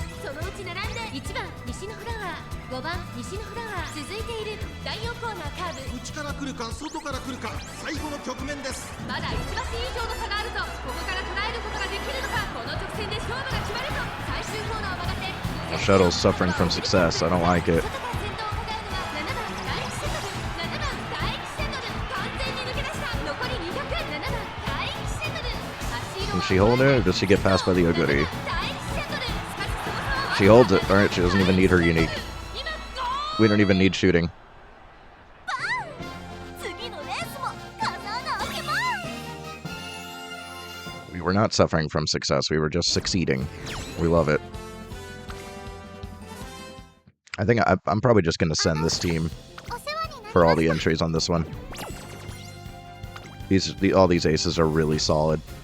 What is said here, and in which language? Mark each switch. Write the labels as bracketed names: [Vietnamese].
[Japanese] そのうち並んで1番西のフラワー5番西のフラワー。続いている第4コーナーカーブ。内から来るか外から来るか最後の局面です。まだ1馬身以上の差があると。ここから捉えることができるのか。この直線で勝負が決まると。最終コーナーを曲がって [English] The shuttle's suffering from success. I don't like it. [Japanese] 外から先頭を伺うのは7番大気シャトル7番大気シャトル。完全に抜け出した。残り200 7番大気シャトル。 [English] Can she hold it, or does she get passed by the Oguri? [Japanese] 大気シャトル。しかしその差は [English] She holds it. Alright, she doesn't even need her unique. [Japanese] 今ゴール。 [English] We don't even need shooting. [Japanese] 次のレースも叶うわけも。 [English] We were not suffering from success. We were just succeeding. We love it. I think I'm probably just going to send this team [Japanese] お世話になり [English] for all [Japanese] ま [English] the [Japanese] した。 [English] entries on this one. All these aces are really solid.